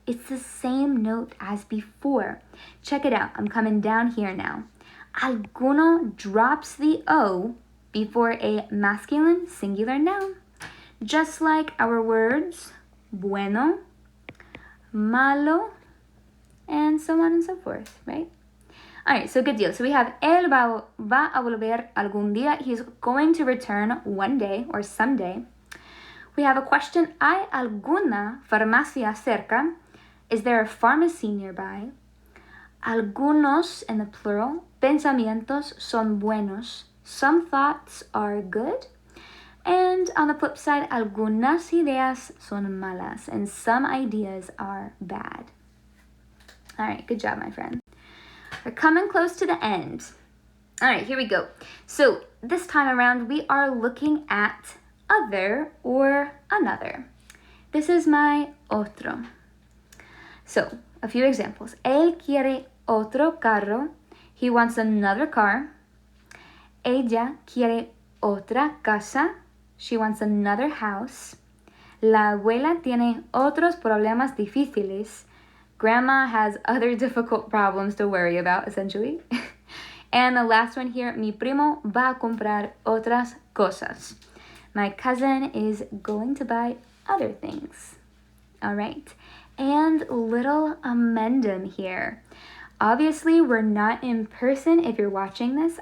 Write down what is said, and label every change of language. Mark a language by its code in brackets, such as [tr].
[en] It's the same note as before. Check it out. I'm coming down here now. Alguno drops the O before a masculine singular noun. Just like our words bueno, malo, and so on and so forth, right? All right, so good deal. So we have [es] él va a volver algún día. [en] He's going to return one day or someday. We have a question. [es] ¿Hay alguna farmacia cerca? [en] Is there a pharmacy nearby? [es] Algunos, [en] in the plural, [es] pensamientos son buenos. [en] Some thoughts are good. And on the flip side, [es] algunas ideas son malas. [en] And some ideas are bad. All right, good job, my friend. We're coming close to the end. All right, here we go. So this time around, we are looking at other or another. This is my otro. So, a few examples. [es] Él quiere otro carro. [en] He wants another car. [es] Ella quiere otra casa. [en] She wants another house. [es] La abuela tiene otros problemas difíciles. [en] Grandma has other difficult problems to worry about, essentially. And the last one here, [es] mi primo va a comprar otras cosas. [en] My cousin is going to buy other things. All right. And little amendum here. Obviously, we're not in person if you're watching this.